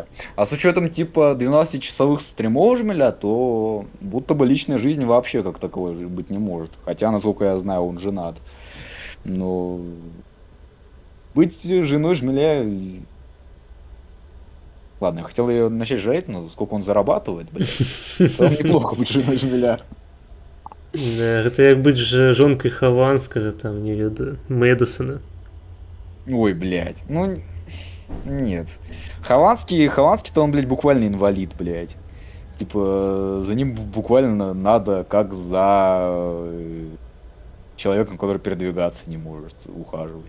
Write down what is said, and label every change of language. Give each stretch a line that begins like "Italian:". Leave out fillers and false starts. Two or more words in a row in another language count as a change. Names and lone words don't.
Russian: А с учетом типа 12-часовых стримов Жмеля, то будто бы личной жизни вообще как таковой быть не может. Хотя, насколько я знаю, он женат. Но быть женой Жмеля... Ладно, я хотел ее начать жарить, но сколько он зарабатывает, блин. Там неплохо быть женой Жмеля.
Belarusian: Да, гэта як быць жонкай Хованскага, там, не ведаю, Мэдисона.
Russian: Ой, блядь, ну, нет. Хованский-то он, блядь, буквально инвалид, блядь. Типа, за ним буквально надо, как за человеком, который передвигаться не может, ухаживать.